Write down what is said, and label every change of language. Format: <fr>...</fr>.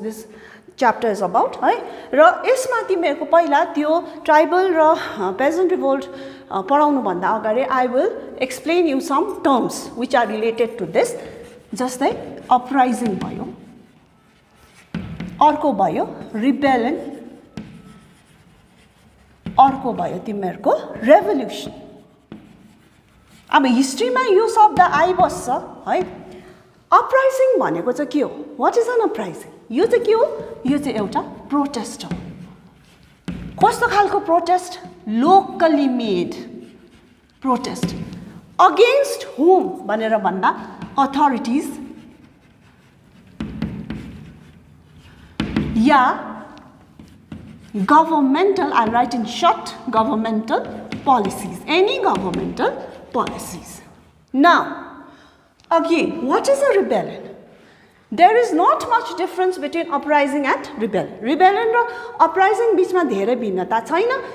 <en>This chapter is about</en> <ne>है र यसमा तिमीहरुको पहिला त्यो ट्राइबल र पेजेन्ट रिभोल्ट पढाउनु भन्दा अगाडि</ne> <en>I will explain you some terms which are related to this.</en> <ne>जस्तै अपराइजिङ भयो अर्को भयो रिबेलियन अर्को भयो तिमीहरुको रेभोल्युसन अब हिस्ट्रीमा यो शब्द आइबस्छ है अपराइजिङ भनेको चाहिँ के हो</ne> <en>what is an uprising</en> <ne>यो चाहिँ के हो यो चाहिँ एउटा प्रोटेस्ट हो कस्तो खालको</ne> <en>protest locally made protest against whom</en> <ne>भनेर भन्दा</ne> <en>Authorities या governmental, I'll write in short, governmental policies, any governmental policies. Now, again, what is a rebellion? There is not much difference between uprising and rebellion.</en> <ne>Rebellion र uprising बीचमा धेरै भिन्नता छैन</ne>